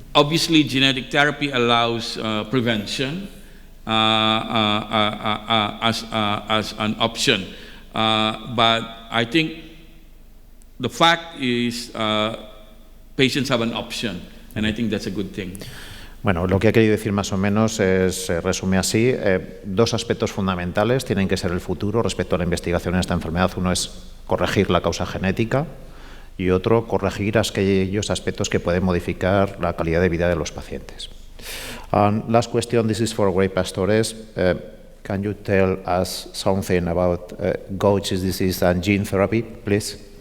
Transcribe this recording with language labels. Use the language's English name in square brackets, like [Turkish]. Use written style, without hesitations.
[English] Obviously, genetic therapy allows prevention as an option, but I think the fact is patients have an option. And I think that's a good thing. [Spanish] Bueno, lo que ha querido decir más o menos se resume así. 2 aspectos fundamentales tienen que ser el futuro respecto a la investigación en esta enfermedad. Uno es corregir la causa genética y otro, corregir aquellos aspectos que pueden modificar la calidad de vida de los pacientes. [English] Last question, this is for Greg Pastores. Can you tell us something about Gaucher's disease and gene therapy, please?